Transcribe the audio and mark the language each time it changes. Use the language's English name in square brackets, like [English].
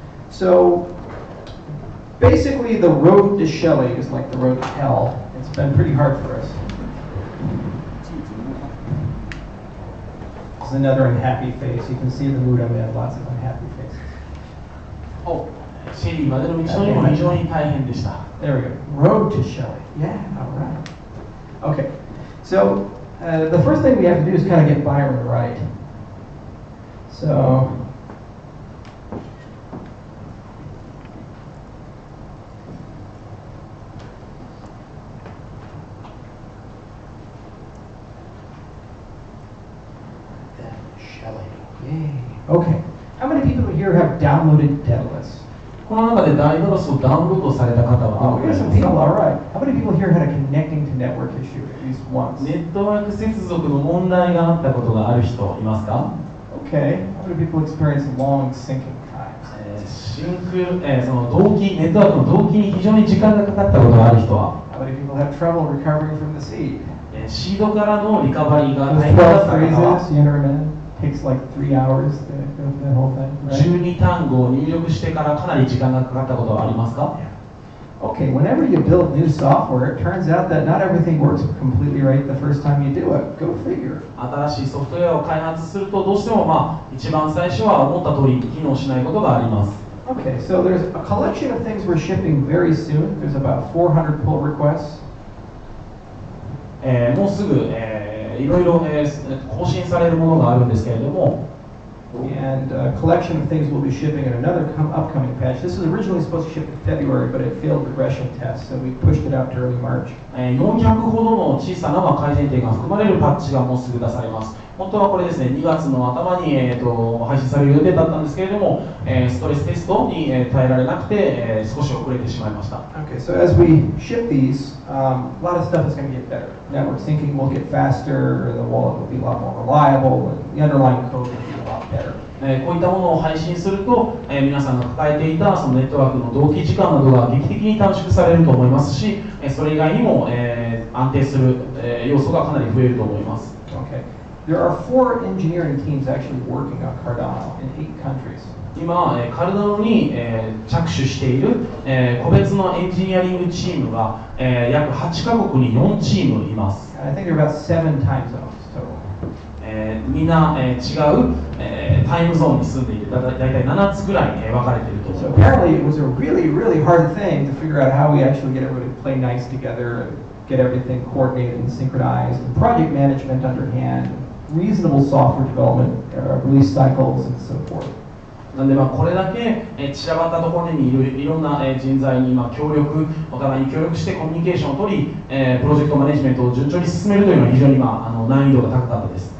[English] So basically the road to Shelley is like the road to hell. It's been pretty hard for us. This is another unhappy face. You can see the mood I'm in, lots of unhappy faces. [Japanese] Oh, Shelley, までの道のりも非常に大変でした。 [English] There we go. Road to Shelley. Yeah, all right. Okay, so the first thing we have to do is kind of get Byron right. So Shelley. Yay. Okay. How many people here have downloaded Daedalus? [Japanese] この中でダイダロスをダウンロードされた方はどのくらいですか？ [English] Some people, all right. How many people here had a connecting to network issue at least once? [Japanese] ネットワーク接続の問題があったことがある人いますか？ [English] Okay. How many people experience long syncing times? [Japanese] シンクその同期ネットワークの同期に非常に時間がかかったことがある人は？ [English] How many people have trouble recovering from the seed? [Japanese] シードからのリカバリーが大変だった方は？ [English] You know what I mean? Takes like 3 hours to go through that whole thing. Right? [Japanese] 12単語を入力してからかなり時間がかかったことはありますか？ [English] Okay, whenever you build new software, it turns out that not everything works completely right the first time you do it. Go figure. [Japanese] 新しいソフトウェアを開発するとどうしても一番最初は思った通り機能しないことがあります。 [English] Okay, so there's a collection of things we're shipping very soon. There's about 400 pull requests. [Japanese] もうすぐ、いろいろ、更新されるものがあるんですけれども、 [English] And a collection of things we'll be shipping in another upcoming patch. This was originally supposed to ship in February, but it failed regression tests, so we pushed it out to early March. [Japanese] 400ほどの小さな改善点が含まれるパッチがもうすぐ出されます。本当はこれですね、2月の頭に、配信される予定だったんですけれども、ストレステストに、耐えられなくて、少し遅れてしまいました。 [English] Okay, so as we ship these, a lot of stuff is going to get better. Network syncing will get faster, the wallet will be a lot more reliable, and the underlying code will be a lot better. [Japanese] こういったものを配信すると、皆さんが抱えていたそのネットワークの同期時間などが劇的に短縮されると思いますし、それ以外にも、安定する、要素がかなり増えると思います。 [English] Okay. There are 4 engineering teams actually working on Cardano in 8 countries. [Japanese] 今、カルダノに、着手している、個別のエンジニアリングチームが、約8カ国に4チームいます。 [English] I think there are about 7 time zones total. [Japanese] みんな、違う、タイムゾーンに住んでいて、だいたい7つぐらい、分かれていると思います。 [English] apparently it was a really, really hard thing to figure out how we actually get everybody to play nice together, get everything coordinated and synchronized, and project management underhand, reasonable software development, release cycles, and so forth. [Japanese] なんでこれだけ散らばったところにいるいろんな人材に協力、お互いに協力してコミュニケーションを取り、プロジェクトマネジメントを順調に進めるというのは非常に難易度が高かったです。